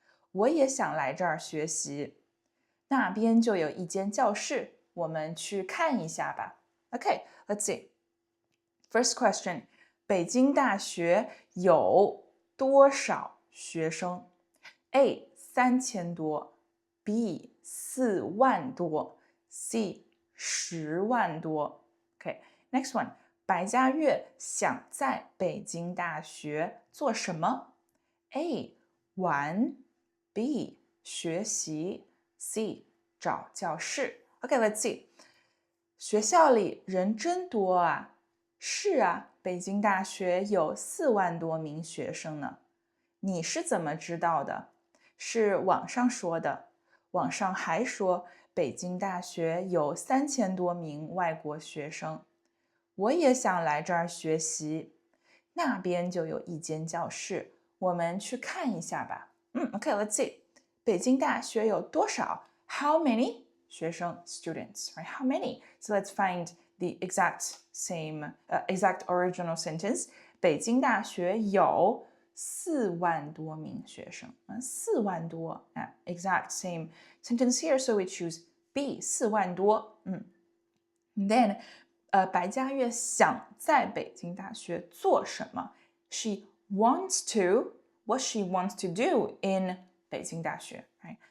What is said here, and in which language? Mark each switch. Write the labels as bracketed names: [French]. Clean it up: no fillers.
[Chinese] 我也想来这儿学习。那边就有一间教室，我们去看一下吧。 [English] Okay, let's see. First question. [Chinese] 北京大学有多少学生 ？A. 3000多 B. 4万多 C. 10万多 [English] Okay, next one. [Chinese] 白嘉悦想在北京大学做什么 ？A. 玩 B. 学习 C. 找教室 [English] Okay, let's see. [Chinese] 学校里人真多啊。是啊，北京大学有4万多名学生呢。你是怎么知道的？是网上说的。网上还说北京大学有3000多名外国学生。我也想来这儿学习。那边就有一间教室，我们去看一下吧。 [English] Okay, let's see. [Chinese] 北京大学有多少？ [English] How many? [Chinese] 学生 [English] students, right? How many? So let's find the exact original sentence. [Chinese] 北京大学有4万多名学生，4万多 [English] exact same sentence here, so we choose B 4万多And then [Chinese] 白嘉悦想在北京大学做什么 [English] She wants to what she wants to do in 北京大学 right?